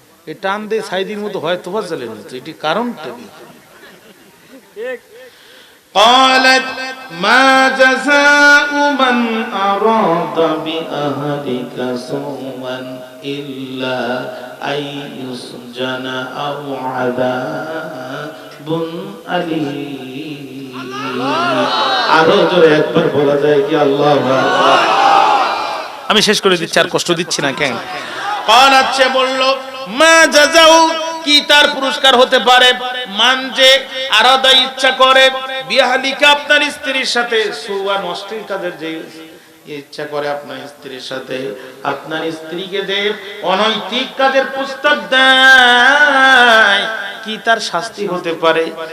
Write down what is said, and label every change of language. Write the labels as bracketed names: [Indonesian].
[Bangla] এই টান দিয়ে সাইদির মতো হয় তোফা জ্বালেন তো, এটি কারণটা কি? [Arabic] قالت ما جزاء من أراد بأهلك سوءا إلا أن يسجن أو عذاب أليم। [Bangla] আরো জোরে একবার বলা যায় কি আল্লাহু আকবার? আমি শেষ করে দিচ্ছি, আর কষ্ট দিচ্ছি না কেন? [Arabic] قالت [Bangla] সে বলল, মা জাযাউ, কি তার পুরস্কার হতে পারে? মান যে আরাদা ইচ্ছা করে, বিয়াহলিকা আপনার স্ত্রীর সাথে সুওয়ান অশ্লীল কাজের যে ইচ্ছা করে আপনার স্ত্রীর সাথে, আপনার স্ত্রীকে যে অনৈতিক কাজের প্রস্তাব দেয়, কি তার শাস্তি হতে পারে?